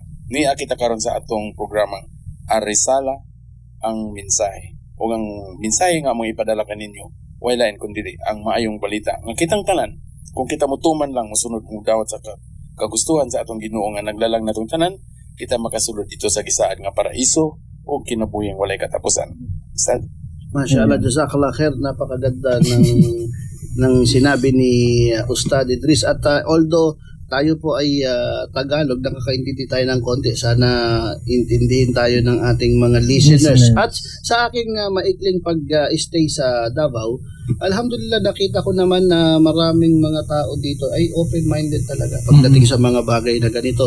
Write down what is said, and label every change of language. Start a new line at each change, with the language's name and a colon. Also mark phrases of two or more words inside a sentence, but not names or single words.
Cebuano: Niya kita karon sa atong programang Arisala ang mensahe o ang mensahe nga mong ipadala kaninyo walain kundi ang maayong balita nga kitang tanan kung kita motuman lang mosunod kung dawat sa kagustuhan sa atong Ginoo nga naglalang natong tanan kita makasulod dito sa gisaad nga paraiso o kinabuhing walay katapusan. Ustad,
Arabic: ما شاء الله، جزاك الله خير.
Filipino: Napakaganda ng sinabi ni Ustad Idris. At although tayo po ay Tagalog, nakakaintindi tayo ng konti. Sana intindihin tayo ng ating mga listeners. At sa aking maikling pag-stay sa Davao, alhamdulillah nakita ko naman na maraming mga tao dito ay open-minded talaga pagdating sa mga bagay na ganito.